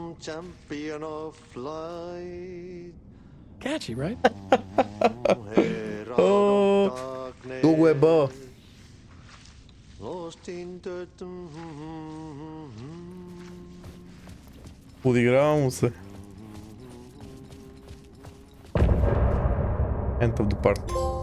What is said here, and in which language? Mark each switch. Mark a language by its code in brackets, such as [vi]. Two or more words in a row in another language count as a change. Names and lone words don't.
[en] champion of flight. Catchy, right? [bg] Дълго е бъ. [en] Lost in the... [bg] Подиграва му се. [en] End of the party.